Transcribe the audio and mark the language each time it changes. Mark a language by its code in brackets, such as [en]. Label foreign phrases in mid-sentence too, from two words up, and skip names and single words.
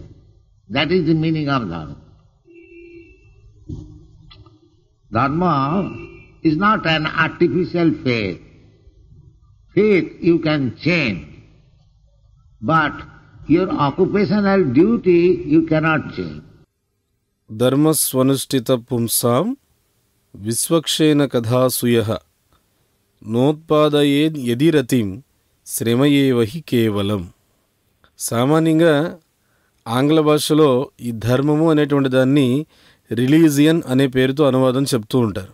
[en] That is the meaning of dharma. Dharma is not an artificial faith. Faith you can change, but your occupational duty you cannot change. [sa] Dharma swanushtita pumsam విశ్వక్షేణ కథాసుయః నోత్పాదయేద్ యదిరతిం శ్రమయేవహి కేవలం. [te] సామాన్యంగా ఆంగ్ల భాషలో ఈ ధర్మము అనేటువంటి దాన్ని రిలీజియన్ అనే పేరుతో అనువాదం చెప్తూ ఉంటారు.